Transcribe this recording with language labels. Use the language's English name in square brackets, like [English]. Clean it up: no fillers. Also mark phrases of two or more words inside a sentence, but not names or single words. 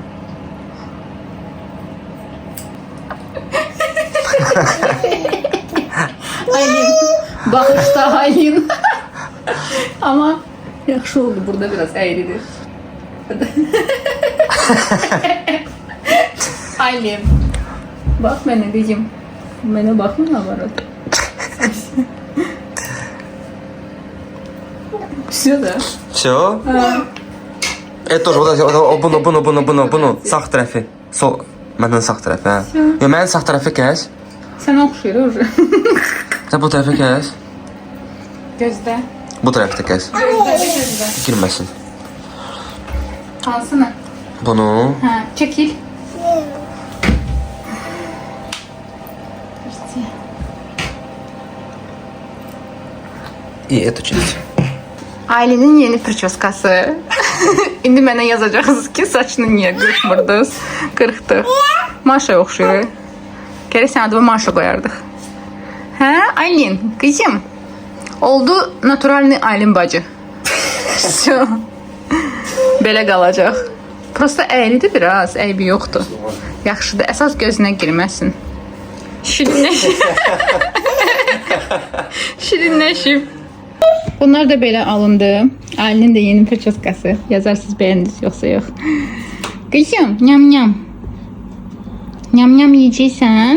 [Azerbaijani] Aylin. Bağışta Aylin. Ama yaxşı oldu. [Turkish] Burada biraz eğridir. Aylin. Bak ben ne diyeceğim. Bana bakma var. [Russian] Все, да? Все? Это тоже [Azerbaijani] bunu sağ tərəfi. Sol məndən sağ tərəfi, hə. Yo, mənim sağ tərəfi kəs. Sənə oxşuyur. [Turkish] Sen bu tarafa kes. [Azerbaijani] Gözdə. [Turkish] Bu tarafta kes. [Azerbaijani] Gözdə. [Turkish] Girmesin. [Azerbaijani] Hansını? Bunu. Hə, çəkil. [Turkish] İyi et çiz. Ailenin yeni prическası. [Azerbaijani] İndi mənə yazacaqsınız ki, saçını niyə qırxmırdınız? Qırxdı. Maşa oxşuyur. Gərək sən adımı Maşa qoyardıq. Hə, Aylin, qızım. Oldu naturalni Aylin bacı. Все. Belə qalacaq. Prosta əylidir biraz, əybi yoxdur. Yaxşıdır, əsas gözünə girməsin. Şirinləşib. Şirinləşib. Bunlar da belə alındı. Aylinin də yeni prическası. Yazarsınız bəyəndiniz yoxsa yox. Qızım, nyam nyam. Nyam nyam yiyəcəksən.